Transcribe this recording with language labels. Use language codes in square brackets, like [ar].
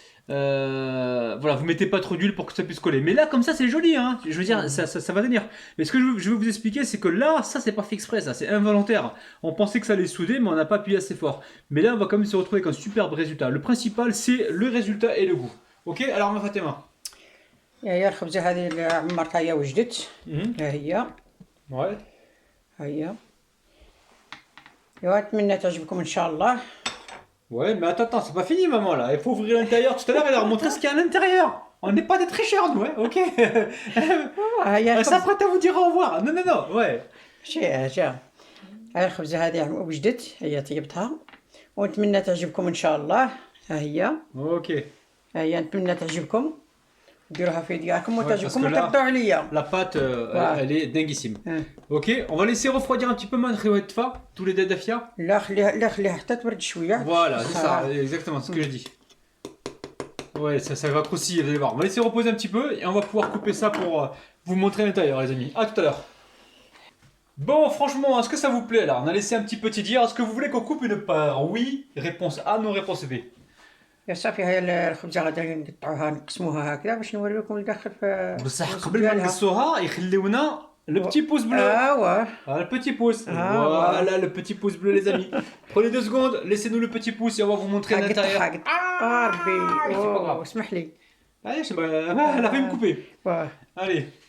[fr] Voilà, vous mettez pas trop d'huile pour que ça puisse coller. Mais là, comme ça, c'est joli, hein. Je veux dire, ça va tenir. Mais ce que je veux vous expliquer, c'est que là, ça, c'est pas fait exprès, ça, c'est involontaire. On pensait que ça allait souder, mais on n'a pas appuyé assez fort. Mais là, on va quand même se retrouver avec un superbe résultat. Le principal, c'est le résultat et le goût. Ok, alors, ma Fatima. [ar] هي الخبزة هذه اللي عمرتها هي وجدت. ها هي. [fr] Ouais. [ar] ها هي. أتمنى تعجبكم إن شاء الله. [fr] Ouais, mais attends, c'est pas fini, maman, là. Il faut ouvrir l'intérieur. Tout à l'heure, elle a montré ce qu'il y a à l'intérieur. On n'est pas des tricheurs, nous, hein. Ok. [ar] هي [fr] Ça prête à vous dire au revoir. Non, ouais. [ar] جا. هاي الخبزة هذه وجدت هي طيبتها ونتمنى تعجبكم إن شاء الله. ها هي. [fr] Ok. [ar] ها هي نتمنى تعجبكم. ديروها في دياركم [fr] parce [ar] وتعجبكم [fr] que là- [ar] وتردوا عليا. [fr] La pâte, elle est dinguissime. Hein. Ok, on va laisser refroidir un petit peu Manriwetfa, tous les Dafia. [ar] لا خليها حتى تبرد شوية. [fr] Voilà, c'est ça, Ah. exactement, c'est ce que j'ai dit. Ouais, ça va grossir, vous allez voir. On va laisser reposer un petit peu et on va pouvoir couper ça pour vous montrer l'intérieur, les amis. À tout à l'heure. Bon, franchement, est-ce que ça vous plaît là? On a laissé un petit peu tiédir. Est-ce que vous voulez qu'on coupe une part? Oui. Réponse A, non. Réponse B. [ar] يا صافي هاي الخبزة غادي نقطعوها نقسموها هكذا باش نوريكم الداخل في بصح الوسط قبل ما ديالها. نقصوها يخليونا [fr] le petit pouce bleu. [ar] واه. [fr] Ah, le petit pouce. Ah, Voilà, le petit pouce bleu, les amis. Prenez 2 secondes, laissez-nous le petit pouce et on va vous montrer l'intérieur. [ar] قطعها ربي. [fr] c'est pas grave. [ar] اسمح لي. [fr] Allez, je sais pas, elle a failli me couper. [ar] واه [fr] Allez,